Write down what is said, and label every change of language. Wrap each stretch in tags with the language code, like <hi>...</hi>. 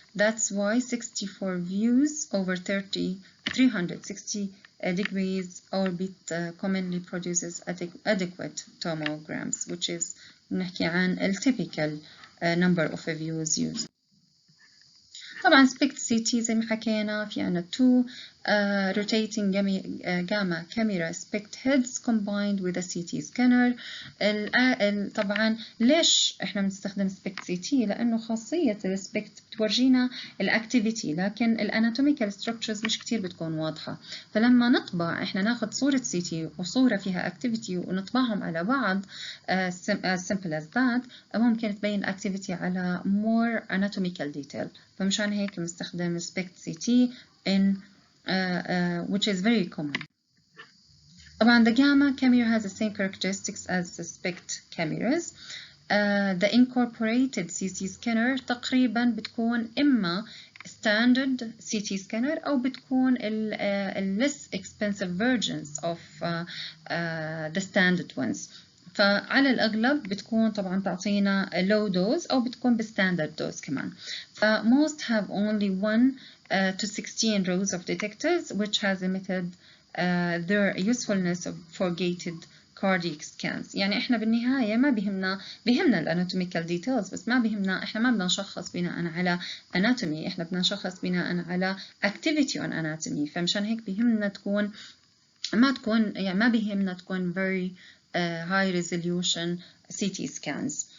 <en>That's why 64 views over 360 degrees orbit commonly produces adequate tomograms, which is</en> <ar>نحكي عن ال</ar> <en>typical number of views used.</en> <ar>طبعا</ar> <en>SPECT CT</en> <ar>زي ما حكينا في عنا</ar> <en>2 rotating gamma camera SPECT heads combined with a CT scanner.</en> <ar>طبعا ليش احنا بنستخدم SPECT CT؟ لأنه خاصية السبكت بتورجينا الأكتيفيتي، لكن الاناتوميكال structures مش كتير بتكون واضحة، فلما نطبع احنا ناخد صورة CT وصورة فيها activity ونطبعهم على بعض</ar> <en>as simple as that</en> <ar>ممكن تبين activity على</ar> <en>more anatomical detail،</en> <ar>فمشان هيك بنستخدم SPECT CT</ar> <en>in which is very common.</en> <ar>طبعا</ar> <en>the gamma camera has the same characteristics as the SPECT cameras. The incorporated CT scanner</en> <ar>تقريبا بتكون إما</ar> <en>standard CT scanner</en> <ar>أو بتكون</ar> <en>less expensive versions of the standard ones.</en> <ar>فعلى الأغلب بتكون طبعا تعطينا</ar> <en>low dose</en> <ar>أو بتكون بستاندرد dose كمان.</ar> <en>most have only 1 to 16 rows of detectors, which has limited their usefulness for gated cardiac scans.</en> <ar>يعني إحنا بالنهاية ما بيهمنا الاناتوميكال ديتيلز، بس ما بيهمنا، إحنا ما بدنا نشخص بناء على anatomy، إحنا بدنا نشخص بناء على</ar> <en>activity on anatomy.</en> <ar>فمشان هيك بيهمنا تكون ما بيهمنا تكون</ar> <en>very high resolution CT scans.</en>